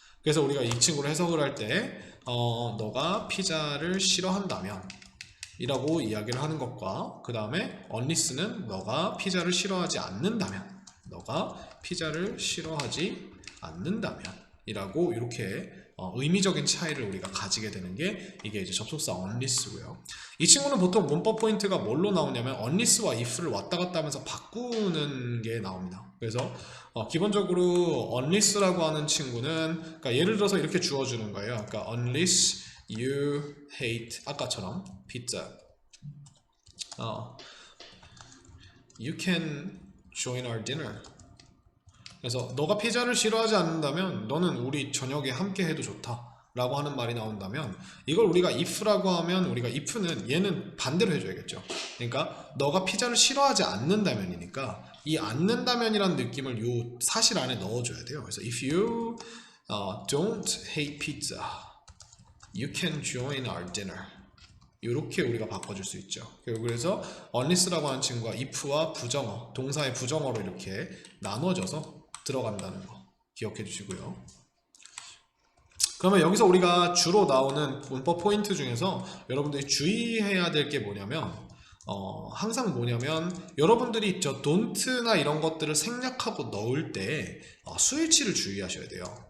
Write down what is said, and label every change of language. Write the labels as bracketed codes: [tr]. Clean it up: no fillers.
[ko] 그래서 우리가 이 친구를 해석을 할 때 너가 피자를 싫어한다면 이라고 이야기를 하는 것과 그 다음에 unless는 너가 피자를 싫어하지 않는다면 너가 피자를 싫어하지 않는다면 이라고 이렇게 의미적인 차이를 우리가 가지게 되는 게 이게 이제 접속사 unless고요. 이 친구는 보통 문법 포인트가 뭘로 나오냐면 unless와 if를 왔다 갔다 하면서 바꾸는 게 나옵니다. 그래서 기본적으로 unless라고 하는 친구는 그러니까 예를 들어서 이렇게 주어주는 거예요. [en] 그러니까 unless you hate [ko] 아까처럼 [en] pizza you can join our dinner. [ko] 그래서 너가 피자를 싫어하지 않는다면 너는 우리 저녁에 함께 해도 좋다 라고 하는 말이 나온다면 이걸 우리가 if라고 하면 우리가 if는 얘는 반대로 해줘야겠죠. 그러니까 너가 피자를 싫어하지 않는다면이니까 이 않는다면이라는 느낌을 요 사실 안에 넣어줘야 돼요. [en] 그래서 if you don't hate pizza, you can join our dinner. [ko] 이렇게 우리가 바꿔줄 수 있죠. 그래서 unless라고 하는 친구가 if와 부정어, 동사의 부정어로 이렇게 나눠져서 들어간다는 거 기억해 주시고요. 그러면 여기서 우리가 주로 나오는 문법 포인트 중에서 여러분들이 주의해야 될 게 뭐냐면 항상 뭐냐면 여러분들이 저 don't나 이런 것들을 생략하고 넣을 때 수일치를 주의하셔야 돼요.